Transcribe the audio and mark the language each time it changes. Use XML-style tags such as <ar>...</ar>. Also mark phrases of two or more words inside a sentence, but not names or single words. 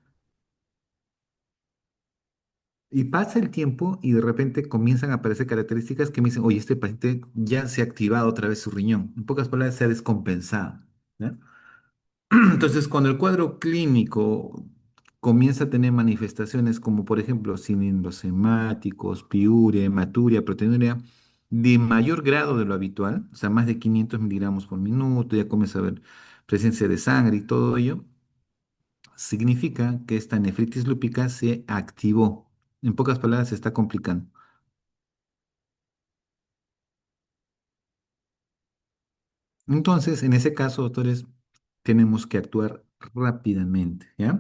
<es>Y pasa el tiempo y de repente comienzan a aparecer características que me dicen, oye, este paciente ya se ha activado otra vez su riñón. En pocas palabras, se ha descompensado, ¿ya? Entonces, cuando el cuadro clínico comienza a tener manifestaciones como, por ejemplo, cilindros hemáticos, piuria, hematuria, proteinuria, de mayor grado de lo habitual, o sea, más de 500 miligramos por minuto, ya comienza a haber presencia de sangre y todo ello, significa que esta nefritis lúpica se activó. En pocas palabras, se está complicando. Entonces, en ese caso, doctores, tenemos que actuar rápidamente, ¿ya?</es>